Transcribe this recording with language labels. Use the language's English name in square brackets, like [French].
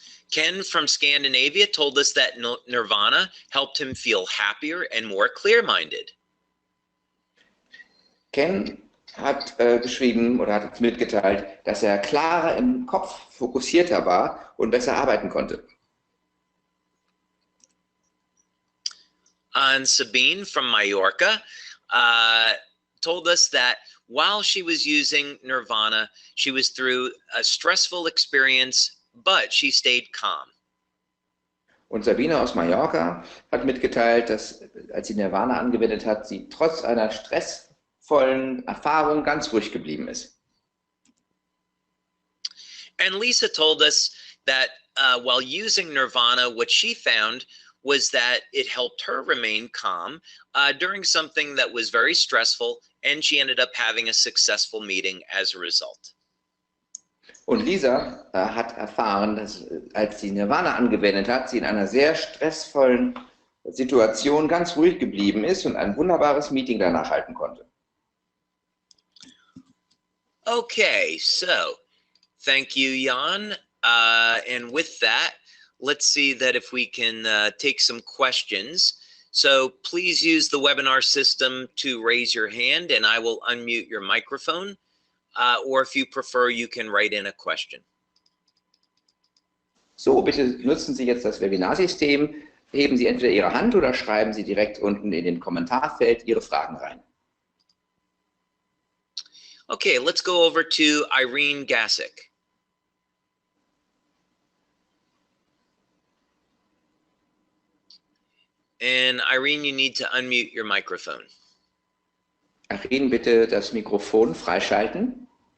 [English] Ken from Scandinavia told us that Nirvana helped him feel happier and more clear-minded. [German] Ken hat geschrieben oder hat uns mitgeteilt, dass er klarer im Kopf, fokussierter war und besser arbeiten konnte. [English] And Sabine from Mallorca told us that while she was using Nirvana, she was through a stressful experience, but she stayed calm. [German] Und Sabine aus Mallorca hat mitgeteilt, dass als sie Nirvana angewendet hat, sie trotz einer stressvollen Erfahrung ganz ruhig geblieben ist. [English] And Lisa told us that while using Nirvana, what she found was that it helped her remain calm during something that was very stressful, and she ended up having a successful meeting as a result. [German] Und Lisa hat erfahren, dass als sie Nirvana angewendet hat, sie in einer sehr stressvollen Situation ganz ruhig geblieben ist und ein wunderbares Meeting danach halten konnte. [English] Okay, so thank you, Jan. And with that, let's see that if we can take some questions. So please use the webinar system to raise your hand and I will unmute your microphone. Or if you prefer, you can write in a question. [German] So, bitte nutzen Sie jetzt das Webinarsystem. Heben Sie entweder Ihre Hand oder schreiben Sie direkt unten in den Kommentarfeld Ihre Fragen rein. [English] Okay, let's go over to Irene Gassick. And Irene, you need to unmute your microphone. [German] Irene, bitte das Mikrofon freischalten.